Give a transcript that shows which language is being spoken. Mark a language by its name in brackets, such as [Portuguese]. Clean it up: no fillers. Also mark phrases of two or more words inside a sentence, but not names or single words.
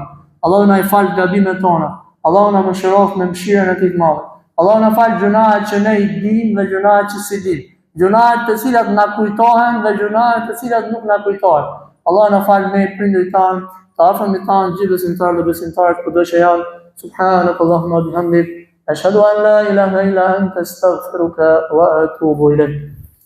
[Albanian] Allahu na i fal gabimet tona. Allahu na mëshiroft me mëshirën e tij të madhe. Allahu na fal gjunahet që ne i dimë dhe gjunahet që si dimë. Gjunahet të cilat na kujtohen dhe gjunahet të cilat nuk na kujtohen. Allahu na fal me prindërit tanë, të afërmit tanë, gjithë besimtarët dhe besimtarët kudo që janë. [Arabic] سبحانك اللهم وبحمدك أشهد أن لا إله إلا أنت أستغفرك وأتوب إليك.